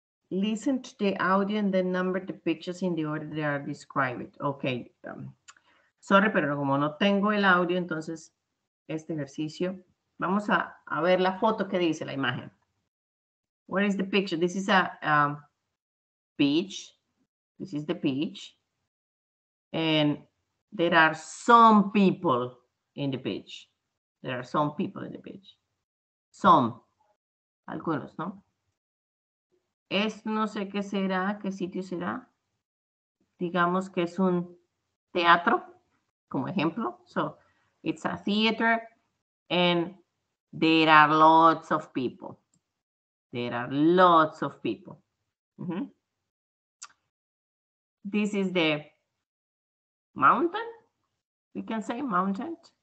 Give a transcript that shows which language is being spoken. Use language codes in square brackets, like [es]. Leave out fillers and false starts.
[en] Listen to the audio and then number the pictures in the order they are described. Okay. [es] Sorry, pero como no tengo el audio, entonces este ejercicio. Vamos a ver la foto que dice la imagen. [en] Where is the picture? This is a beach. This is the beach. And there are some people in the beach. There are some people in the beach. [es] Some. Algunos, ¿no? Esto no sé qué será, qué sitio será. Digamos que es un teatro, como ejemplo. [en] So, it's a theater and there are lots of people. There are lots of people. This is the mountain. We can say mountain.